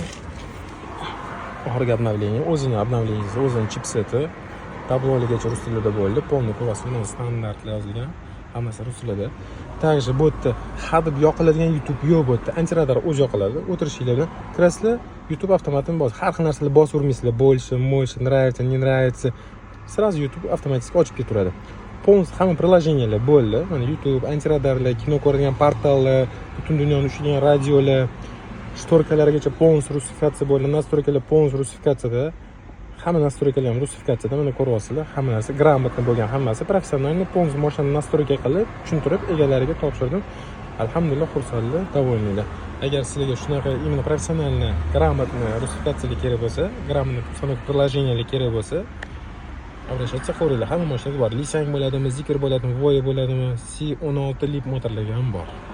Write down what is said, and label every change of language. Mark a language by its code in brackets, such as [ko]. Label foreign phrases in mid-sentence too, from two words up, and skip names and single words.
[uz] Oxirgi обновление, o'zini обновлениесі, o'zini chipseti, tabloligacha rus tilida bo'ldi. Полный ko'rasizlar, standartlar yozilgan. Hammasi rus tilida. Также bu yerda hadeb yoqiladigan YouTube yo'q bu yerda. Antiradar o'z yoqiladi. O'tirishinglar bilan kirasizlar, YouTube avtomatik har xil narsalarni bosib urmaysizlar. [ru] Больше, nравится, не nравится. [uz] Сразу YouTube avtomatik ochib ketaveradi. Полностью hamma приложениялар bo'ldi. Mana YouTube, antiradarlar, kino ko'radigan portallar, butun dunyoni ushlaydigan radiolar, shtorkalargacha полностью rusifikatsiya bo'ldi. [ru] Настройкалар полностью [uz] rusifikatsiyada. Hamma настройкалар ham rusifikatsiyada. Mana ko'ryapsizlar, hamma narsa грамотно bo'lgan, hammasi professionalni полностью mashinani настройка qilib, tushuntirib egalariga topshirdim. Alhamdulillah xursandlar, довольныйlar. Agar sizlarga shunaqa именно professionalni, грамотно rusifikatsiyalar kerak bo'lsa, [ru] грамотно приложениялар [uz] kerak bo'lsa, обращаться qilaveringlar. Hamma mashinaga bor. Lisang bo'ladimi, Zikr bo'ladimi, Voya bo'ladimi, C16 lip motorlarga ham bor.